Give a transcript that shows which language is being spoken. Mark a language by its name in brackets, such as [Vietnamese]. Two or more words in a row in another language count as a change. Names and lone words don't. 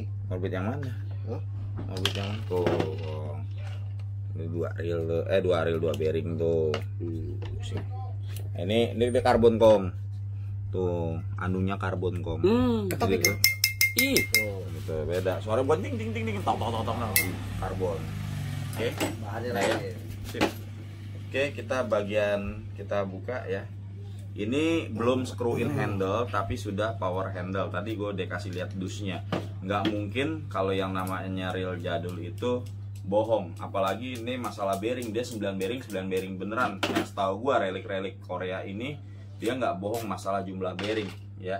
[Indonesian] Orbit yang mana? Hah? Orbit yang mana? Tuh. Ini 2 reel 2 bearing tuh. Ini karbon kom. Tuh, andungnya karbon kom. Ketok itu. Ih, Gitu, beda. Suara buat ting ting ting ting tok tok tok tok karbon. Oke. Bahannya Nah, ya. lain. Sip. Oke, kita buka ya. Ini belum [English] screw in handle [Indonesian] tapi sudah [English] power handle. [Indonesian] Tadi gue udah kasih lihat dusnya. Nggak mungkin kalau yang namanya reel jadul itu bohong. Apalagi ini masalah bearing, dia 9 bearing beneran. Yang setahu gue relik Korea ini dia nggak bohong masalah jumlah bearing ya.